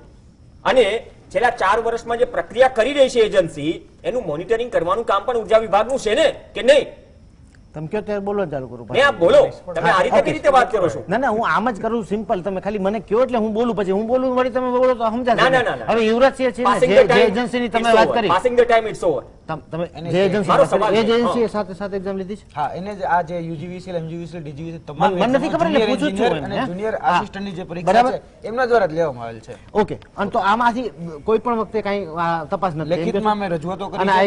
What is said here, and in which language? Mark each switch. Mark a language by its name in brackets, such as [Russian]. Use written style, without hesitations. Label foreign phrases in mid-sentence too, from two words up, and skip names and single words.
[Gujarati] અને છેલ્લા 4 વર્ષમાં જે પ્રક્રિયા કરી રહી છે એજન્સી, એનું મોનિટરિંગ કરવાનું કામ પણ ઉર્જા વિભાગનું છે ને, કે નહીં? તમે કયો ત્યારે બોલો ચાલુ કરું. ને આપ બોલો, તમે આ રીતે કઈ રીતે વાત કરો છો? ના ના, હું આમ જ કરું, સિમ્પલ. તમે ખાલી મને કયો એટલે હું બોલું, પછી હું બોલું વળી તમે બોલો તો સમજાશે. ના, ના, ના, ના. હવે યુવરાજસિંહ છે ને, [English] Passing [Gujarati] જે [English] the time, [Gujarati] એજન્સીની તમે [English] it's [Gujarati] વાત [English] over. [Gujarati] કરી, [English] Passing the time, it's over. [Gujarati] તમે જે એજન્સી મારો વાત કરી, સવાલ એ છે. એજન્સીએ સાથે સાથે એક્ઝામ લીધી છે. હા, એને જ આ જે UGVCL, MGVCL, DGVCL તમામ મને નથી ખબર, એટલે [English] junior [Gujarati] પૂછું જ છું [English] engineer [Gujarati] એમ, અને હે? [English] junior [Gujarati] હા. assistant ની જે પરીક્ષા બરાબર. છે એમના દ્વારા જ લેવામાં આવેલ છે. ઓકે. અને તો આમાંથી કોઈ પણ વખતે કઈ તપાસ નથી થઈ? લેખિતમાં મેં રજૂઆતો કરી અને આ